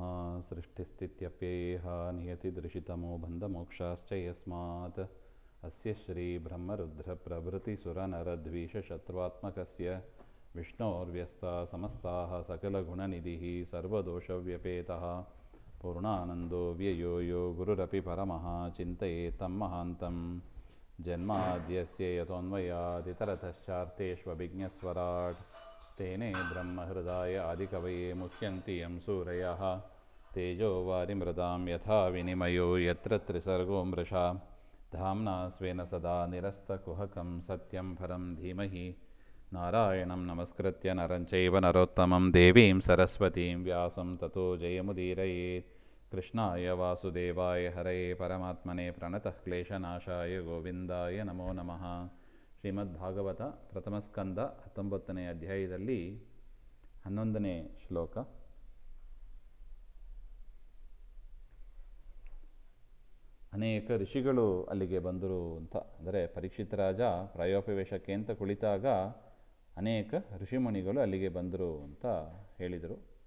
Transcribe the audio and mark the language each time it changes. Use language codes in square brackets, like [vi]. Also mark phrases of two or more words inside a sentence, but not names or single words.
[sa] सृष्टिस्थित्यप्ययेहा नियतिदृशितमो बन्धमोक्षाश्च यस्मात् अस्य श्री ब्रह्मरुद्रप्रभृतिसुरनरद्वेषिशत्र्वात्मकस्य विष्णोर्व्यस्ताः समस्ताः सकलगुणनिधिः सर्वदोषव्यपेतः पूर्णानन्दो व्ययो यो गुरुरपि परमः चिन्तयेत्तं महान्तम्. जन्माद्यस्य यतोऽन्वयादितरतश्चार्थेष्वभिज्ञःस्वराट् तेने ब्रह्महृदा य आदिकवये मुह्यन्ति यत् सूरयः तेजो वारिमृदां यथा विनिमयो यत्र त्रिसर्गो मृषा धाम्ना स्वेन सदा निरस्तकुहकं सत्यं परं धीमहि. नारायणं नमस्कृत्य नरं चैव नरोत्तमम् देवीं सरस्वतीं व्यासं ततो जयमुदीरयेत्. कृष्णाय वासुदेवाय हरये परमात्मने प्रणतः क्लेशनाशाय गोविन्दाय नमो नमः. [kn] ಶ್ರೀಮದ್ಭಾಗವತ ಪ್ರಥಮಸ್ಕಂದ 19ನೇ ಅಧ್ಯಾಯದಲ್ಲಿ 11ನೇ ಶ್ಲೋಕ. ಅನೇಕ ಋಷಿಗಳು ಅಲ್ಲಿಗೆ ಬಂದರು ಅಂತ, ಅಂದರೆ ಪರೀಕ್ಷಿತ ರಾಜ ಪ್ರಾಯೋಪವೇಶಕ್ಕೆ ಅಂತ ಕುಳಿತಾಗ ಅನೇಕ ಋಷಿಮುನಿಗಳು ಅಲ್ಲಿಗೆ ಬಂದರು ಅಂತ ಹೇಳಿದರು.